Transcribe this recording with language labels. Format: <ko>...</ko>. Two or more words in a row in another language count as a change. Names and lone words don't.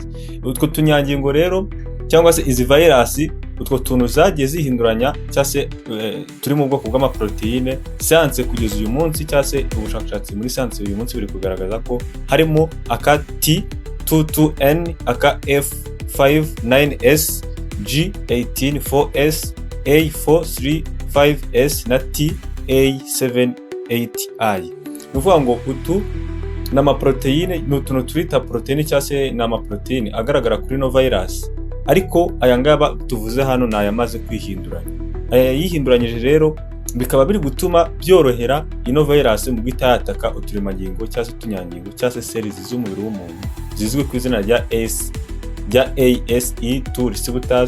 <rw>Utwo tunyangingo rero cyangwa se izi virus, utwo tuntu zagiye zihinduranya cyangwa se turi mu bwoko bw'amaproteine, siyanse kugeza uyu munsi cyangwa se ubushakashatsi muri siyanse uyu munsi buri kugaragaza ko harimo aka T22N, aka F59S, G18-4S, A435S na T A78I. Ni ukuvuga ngo utu ni amaproteine, ni utuntu twita proteine cyangwa se ni amaproteine agaragara kuri ino virus, ariko aya ngaba tuvuze hano ni ayamaze kwihinduranya. Aya yihinduranyije rero bikaba biri gutuma byorohera ino virus mu guhita yataka uturemangingo cyangwa se utunyangingo cyangwa se cells z'umubiri w'umuntu zizwi ku izina rya ASE2 receptors.</rw>